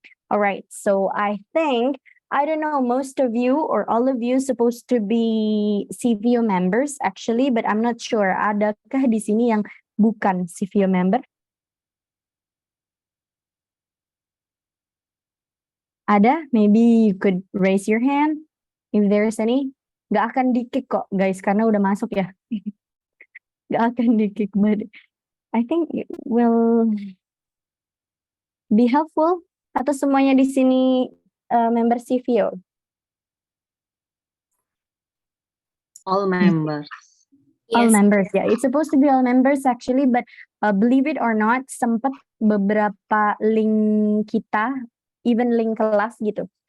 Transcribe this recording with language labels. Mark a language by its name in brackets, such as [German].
[English] All right, so I don't know, most of you or all of you supposed to be CVO members actually, but I'm not sure. [Indonesian] Adakah di sini yang bukan CVO member? Ada? [English] Maybe you could raise your hand if there's any. [Indonesian] Gak akan di-kick kok [English] guys, [Indonesian] karena udah masuk ya. Gak akan di-kick, [English] but I think it will be helpful. [Indonesian] Atau semuanya di sini member CVO? [English] All members. All Yes. members, yeah. It's supposed to be all members actually, but believe it or not, [Indonesian] sempat beberapa link kita, [English] even link kelas [Indonesian] gitu.